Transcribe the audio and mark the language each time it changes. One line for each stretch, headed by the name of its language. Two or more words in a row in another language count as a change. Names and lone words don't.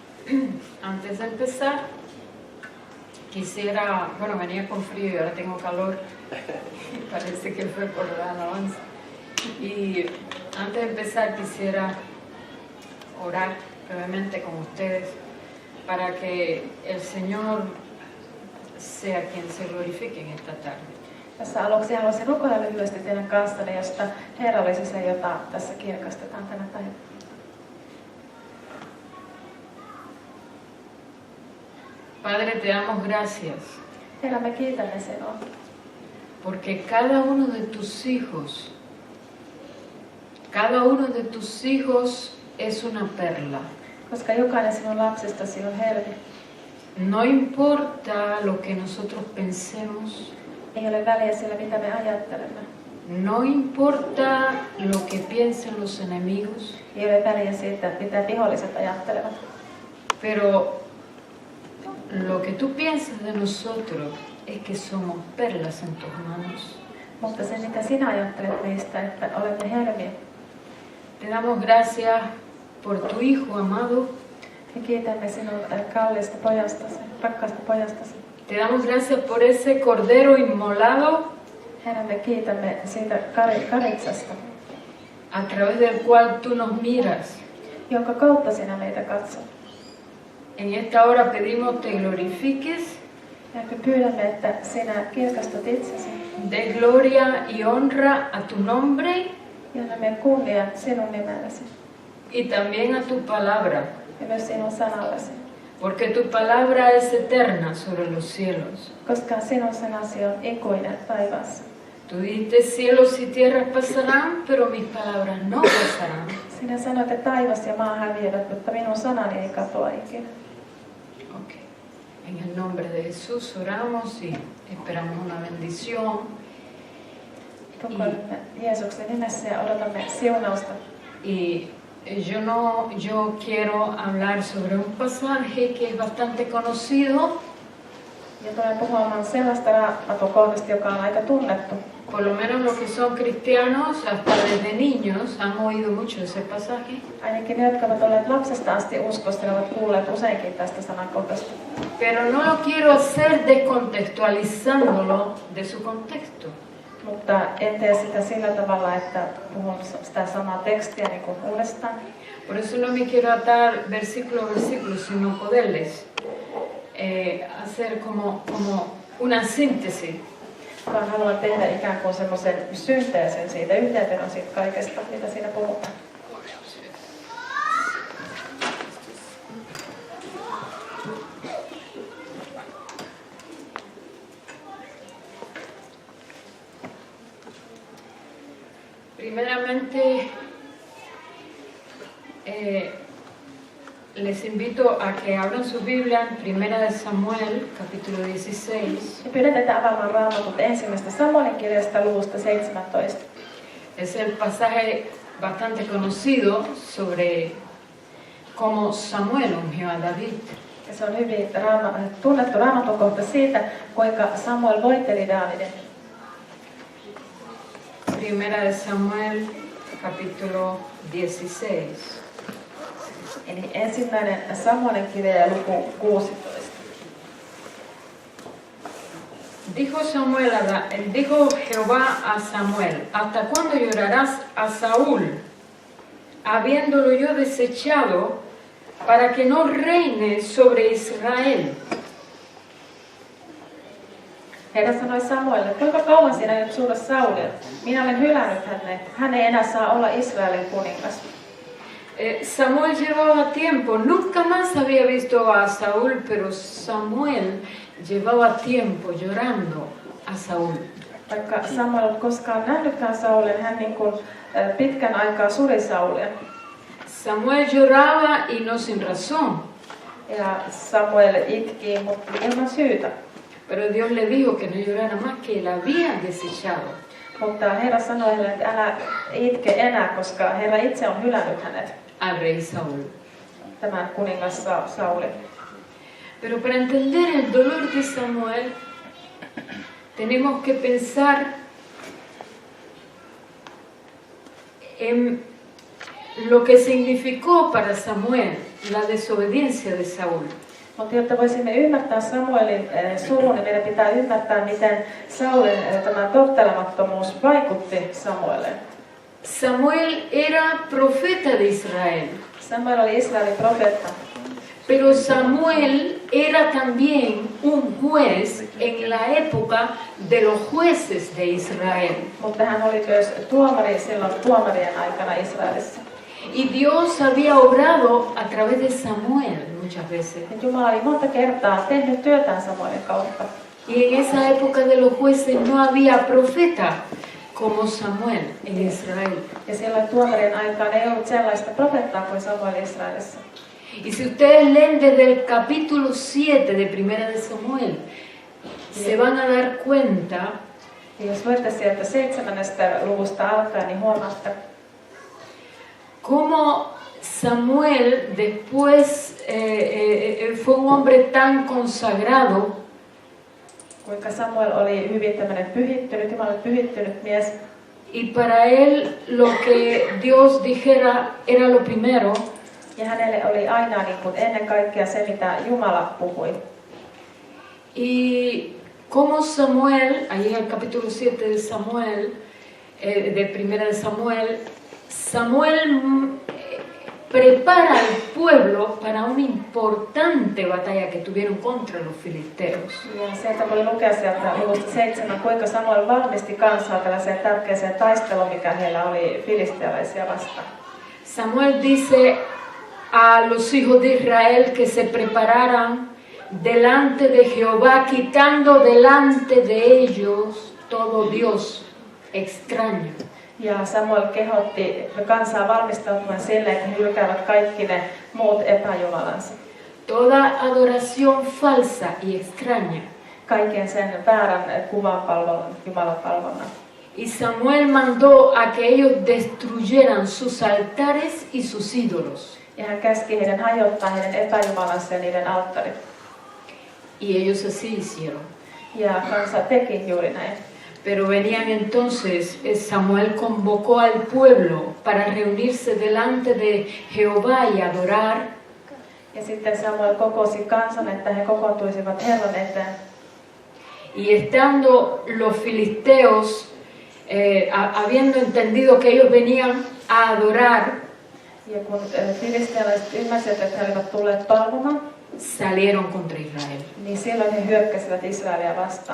Spanish: Antes de empezar, quisiera, bueno, venía con frío y ahora tengo calor, parece que fue por la alabanza. Y antes de empezar quisiera orar brevemente con ustedes para que el Señor sea quien se glorifique en esta tarde.
Finnish: Tässä aluksi haluaisin rukoilla lyhyesti teidän kanssanne, josta Herra olisi se, jota tässä kirkastetaan tänä päivänä.
Spanish: Padre, te damos gracias.
Finnish: Herra, me kiitämme sinua.
Spanish: Porque cada uno de tus hijos es una perla.
Finnish: Koska jokainen sinun lapsistasi on helmi.
Spanish: No importa lo que nosotros pensemos.
Finnish: Ei ole väliä sillä, mitä me ajattelemme.
Spanish: No importa lo que piensen los enemigos.
Finnish: Ei ole väliä siitä, mitä viholliset ajattelevat.
Spanish: Pero lo que tú piensas de nosotros es que somos perlas en tus manos.
Finnish: Mutta se, mitä sinä ajattelet meistä, että olemme helmiä.
Spanish: Te damos gracias por tu Hijo amado.
Finnish: Me kiitämme sinun kallista pojastasi, rakkaasta pojastasi.
Spanish: Te damos gracias por ese cordero inmolado,
Finnish: Herra, me kiitämme siitä karitsasta,
Spanish: a través del cual tú nos miras.
Finnish: jonka kautta sinä meitä katsot.
Spanish: En esta hora pedimos te glorifiques,
Finnish: Ja me pyydämme, että sinä kirkastat itsesi.
Spanish: de gloria y honra a tu nombre
Finnish: Ja annamme kunnia sinun nimellesi
Spanish: y también a tu palabra,
Finnish: ja myös sinun sanallesi.
Spanish: porque tu palabra es eterna sobre los cielos.
Finnish: Koska sinun sanasi on ikuinen taivaassa.
Spanish: Tú dijiste cielos y tierras pasarán, pero mis palabras no pasarán.
Finnish: Sinä sanoit, että taivas ja maa häviävät, mutta minun sanani ei katoa ikinä. Okay.
Spanish: En el nombre de Jesús oramos y esperamos una bendición.
Finnish: Rukoilemme Jeesuksen nimessä ja odotamme siunausta.
Spanish: Y yo quiero hablar sobre un pasaje que es bastante conocido,
Finnish: Ja tulen puhumaan sellaista Raamatun joka on aika tunnettu.
Spanish: por lo menos los que son cristianos, hasta desde niños, han oído mucho ese pasaje.
Finnish: Ainakin ne, jotka ovat olleet lapsesta asti uskossa, ovat kuulleet useinkin tästä sanakohdasta.
Spanish: Pero no lo quiero hacer descontextualizándolo de su contexto.
Finnish: Mutta en tee sitä sillä tavalla, että puhun sitä samaa tekstiä niin kuin uudestaan.
Spanish: Por eso no me quiero atar versículo a versículo, sino poderles hacer como una síntesis.
Finnish: Vaan haluan tehdä ikään kuin semmoisen synteesin siitä, yhteenvedon siitä kaikesta, mitä siinä puhutaan.
Spanish: Primeramente, les invito a que abran su Biblia en Primera de Samuel, capítulo 16.
Finnish: Ja pyydän teitä avaamaan Raamatut ensimmäistä Samuelin kirjasta luvusta 17.
Spanish: Es el pasaje bastante conocido sobre cómo Samuel ungió a David.
Finnish: Ja se on hyvin tunnettu Raamatun kohta siitä, kuinka Samuel voitteli Daavidin.
Spanish: Primera de Samuel, capítulo 16.
Finnish: Eli ensimmäinen Samuelin kirja luku 16.
Spanish: Dijo Jehová a Samuel: ¿Hasta cuándo llorarás a Saúl, habiéndolo yo desechado, para que no reine sobre Israel?
Finnish: Herra sanoi Samuelille, kuinka kauan sinä nyt surra Saulia? Minä olen hylännyt hänet. Hän ei enää saa olla Israelin kuningas.
Spanish: Samuel llevaba tiempo, nunca más había visto a Saúl, pero Samuel llevaba tiempo llorando a Saúl.
Finnish: Vaikka Samuel ei koskaan nähnytkään Saulia, hän niin kuin pitkän aikaa suri Saulia.
Spanish: Samuel lloraba y no sin razón.
Finnish: Ja Samuel itki, mutta ilman syytä.
Spanish: Pero Dios le dijo que no llorara más, que él había desechado.
Finnish: Mutta Herra sanoi hänelle, että älä itke enää, koska Herra itse on hylännyt hänet.
Spanish: Al rey Saúl.
Finnish: Tämä kuningas Sauli.
Spanish: Pero para entender el dolor de Samuel, tenemos que pensar en lo que significó para Samuel la desobediencia de Saúl.
Finnish: Mutta jotta voisimme ymmärtää Samuelin surun, niin meidän pitää ymmärtää, miten Saulin tämä tottelemattomuus vaikutti Samueleen.
Spanish: Samuel era profeta de Israel.
Finnish: Samuel oli Israelin profeetta.
Spanish: Pero Samuel era también un juez en la época de los jueces de Israel.
Finnish: Mutta hän oli myös tuomari silloin tuomarien aikana Israelissa.
Spanish: Y Dios había obrado a través de Samuel muchas veces.
Finnish: Jumala oli monta kertaa tehnyt työtään Samuelin kautta.
Spanish: Y en esa época de los jueces no había profeta como Samuel en Israel.
Finnish: Ja silloin tuomarien aikaan ei ollut sellaista profeettaa kuin Samuel Israelissa.
Spanish: Y si ustedes leen desde el capítulo 7 de Primera de Samuel, se van a dar cuenta
Finnish: Ja jos luette sieltä 7. luvusta alkaen, niin huomaatte,
Spanish: cómo Samuel después fue un hombre tan consagrado
Finnish: kuinka Samuel oli hyvin tämmöinen pyhittynyt, Jumalalle pyhittynyt mies.
Spanish: y para él lo que Dios dijera era lo primero.
Finnish: Ja hänelle oli aina niin kuin ennen kaikkea se, mitä Jumala puhui.
Spanish: Y como Samuel, ahí en el capítulo 7 de Samuel, de Primera de Samuel, Samuel prepara al pueblo para una importante batalla que tuvieron contra los filisteos.
Finnish: Ja sieltä voi lukea sieltä luvusta 7, kuinka Samuel valmisti kansaa tällaiseen tärkeäseen taisteluun, mikä heillä oli filistealaisia vastaan.
Spanish: Samuel dice a los hijos de Israel que se prepararan delante de Jehová, quitando delante de ellos todo Dios extraño.
Finnish: Ja Samuel kehotti kansaa valmistautumaan sille, että he hylkäävät kaikki ne muut epäjumalansa.
Spanish: Toda adoración falsa y extraña.
Finnish: Kaiken sen väärän kuvanpalvelun, Jumalapalvelun.
Spanish: Y Samuel mandó a que ellos destruyeran sus altares y sus ídolos.
Finnish: Ja hän käski heidän hajottaa heidän epäjumalansa ja niiden alttarit.
Spanish: Y ellos así hicieron.
Finnish: Ja kansa teki juuri näin.
Spanish: Pero venían entonces, Samuel convocó al pueblo para reunirse delante de Jehová y adorar.
Finnish: Ja sitten Samuel kokosi kansan, että he kokoontuisivat Herran eteen.
Spanish: Y estando los filisteos, habiendo entendido que ellos venían a adorar,
Finnish: ja kun filistealaiset ymmärsivät, että he olivat tulleet palvomaan,
Spanish: salieron contra Israel.
Finnish: niin silloin he hyökkäsivät Israelia vastaan.